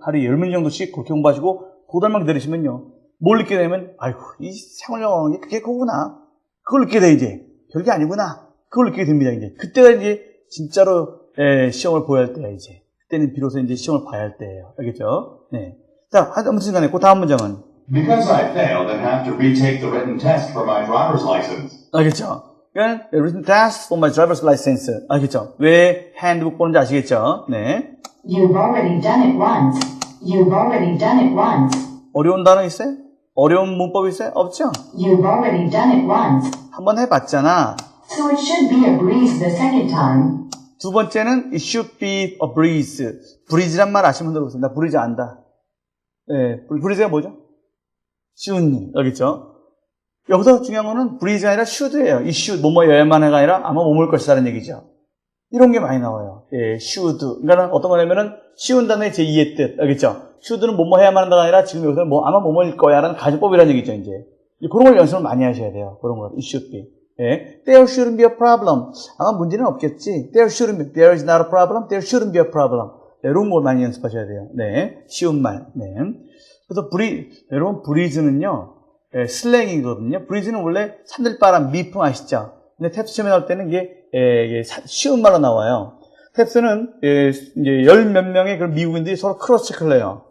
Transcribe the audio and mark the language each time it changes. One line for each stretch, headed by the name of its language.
Korean: 하루에 10문제 정도씩 그렇게 공부하시고 도달만 기다리시면요. 뭘 느끼게 되면, 아이고, 이 생활영어는 게 그게 그거구나. 그걸 느끼게 돼, 이제. 별게 아니구나. 그걸 느끼게 됩니다, 이제. 그때가 이제, 진짜로, 시험을 보여야 할 때야, 이제. 그때는 비로소 이제 시험을 봐야 할 때예요. 알겠죠? 네. 자, 아무튼 간에, 그 다음 문장은.
English: Because I failed and have to retake the written test for my driver's license.
Korean: 알겠죠? 그러니까,
English: written test for my driver's license.
Korean: 알겠죠? 왜 핸드북 보는지 아시겠죠? 네.
English: You've already done it once. You've already done it once.
Korean: 어려운 단어 있어요? 어려운 문법 있어요? 없죠?
English: You've already done it once.
Korean: 한번 해봤잖아.
English: So it should be a breeze the second time.
Korean: 두 번째는
English: it should be a breeze.
Korean: breeze란 말 아시면 들어보세요. 나 breeze 안다. 예, breeze가 뭐죠? 쉬운 일. 알겠죠? 여기서 중요한 거는 breeze가 아니라 should예요. 이 should, 뭐뭐여야만 해가 아니라 아마 뭐뭐일 것이라는 얘기죠. 이런 게 많이 나와요. 예, should. 그러니까 어떤 거냐면은 쉬운 단어의 제2의 뜻. 알겠죠? should는 뭐뭐 해야만 한다가 아니라 지금 여기서는 아마 뭐뭐일 거야라는 가정법이라는 얘기죠, 이제. 그런 걸 연습을 많이 하셔야 돼요. 그런 거.
English: It should be.
Korean: 예.
English: There shouldn't be a problem.
Korean: 아마 문제는 없겠지.
English: There is not a problem. There shouldn't be a problem.
Korean: 네, 이런 걸 많이 연습하셔야 돼요. 네. 쉬운 말. 네. 그래서 여러분, 브리즈는요, 슬랭이거든요. 브리즈는 원래 산들바람, 미풍 아시죠? 근데 탭스 시험에 나올 때는 이게 쉬운 말로 나와요. 탭스는 이제 열 몇 명의 그런 미국인들이 서로 크로스 체크를 해요.